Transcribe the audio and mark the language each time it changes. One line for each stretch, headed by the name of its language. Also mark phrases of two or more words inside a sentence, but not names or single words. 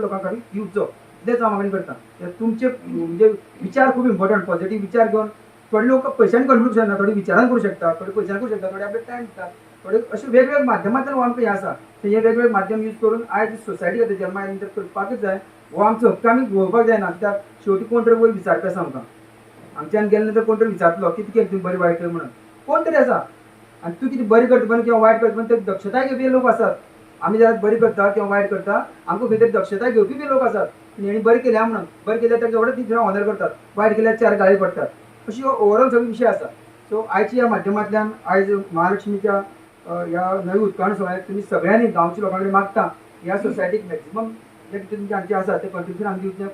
Konkani: लोकां कडेन दिवचो तेच हांव मागणी करता तुमचे म्हणजे विचार खूब
English: important positive
Konkani: विचार घेवन थोडे लोक पयशांनी कन्फ्यूज जायना थोडे विचारान करूं शकता थोडे पयशांनी करूं शकता थोडे आपले टायम दितात थोडे अशे वेगवेगळे माध्यमांतल्यान आमकां हें आसा हे वेगवेगळे माध्यम यूज करून आयज सोसायटी खातीर जल्मा आयले नंतर करपाकच जाय हो आमचो हक्क आमी घेवपाक जायना कित्याक शेवटी कोण तरी वयर विचारता आसा आमकां आमच्यान गेले नंतर कोण तरी विचारतलो कितें केलें तुमी बरें वायट म्हणून कोण तरी आसा आणि तू किती बरी करता पण किंवा वाईट करता पण ते दक्षता घेवपी लोक असतात. आम्ही जरा बरी करता किंवा वाईट करता आमकां खंय तरी दक्षता घेवपी बी लोक असतात. हेणी बरें केल्या म्हणून बरें केल्यार ताका एवढं ती ऑनर करतात, वायट केल्यार 4 गाळी पडतात. अशी ओवरऑल सगळे विशय आसा. सो आयच्या ह्या माध्यमांतल्यान आयज महालक्ष्मीच्या ह्या नवी उदकाटन सोहळ्याक तुमी सगळ्यांनी गांवच्या लोकां कडेन मागता ह्या सोसायटीक मॅक्सिमम जे कितें तुमचे आमचे आसा ते कंट्रिब्युशन आमचे दिवचें.